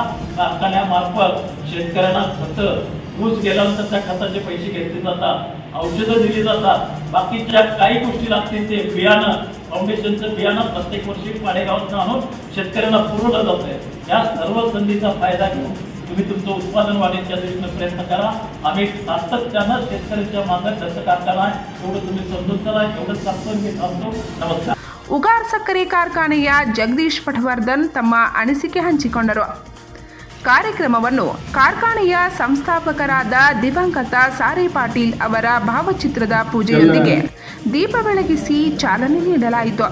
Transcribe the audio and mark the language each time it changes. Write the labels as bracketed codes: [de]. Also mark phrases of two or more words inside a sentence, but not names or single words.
[mr] कारखान्यामार्फत शेतकऱ्यांना खतं, ऊस गेल्यानंतर त्या खताचे पैसे घेतले जातात, औषधं दिली जातात, बाकीच्या काही गोष्टी लागतील ते बियाणं, फाउंडेशनचं बियाणं प्रत्येक वर्षी पाडेगावातून आणून शेतकऱ्यांना पुरवलं जात आहे. या सर्व संधीचा फायदा घेऊन तुम्ही तुमचं उत्पादन वाढीच्या दृष्टीनं प्रयत्न करा. आम्ही सातत्यानं शेतकऱ्यांच्या मागे दत्त कारखाना आहे, एवढं तुम्ही समजून करा. एवढंच सांगतो मी थांबतो. नमस्कार. [kn] ಉಗಾರ್ ಸಕ್ಕರೆ ಕಾರ್ಖಾನೆಯ ಜಗದೀಶ್ ಪಟವರ್ಧನ್ ತಮ್ಮ ಅನಿಸಿಕೆ ಹಂಚಿಕೊಂಡರು. ಕಾರ್ಯಕ್ರಮವನ್ನು ಕಾರ್ಖಾನೆಯ ಸಂಸ್ಥಾಪಕರಾದ ದಿವಂಗತ ಸಾರೆ ಪಾಟೀಲ್ ಅವರ ಭಾವಚಿತ್ರದ ಪೂಜೆಯೊಂದಿಗೆ ದೀಪ ಬೆಳಗಿಸಿ ಚಾಲನೆ ನೀಡಲಾಯಿತು.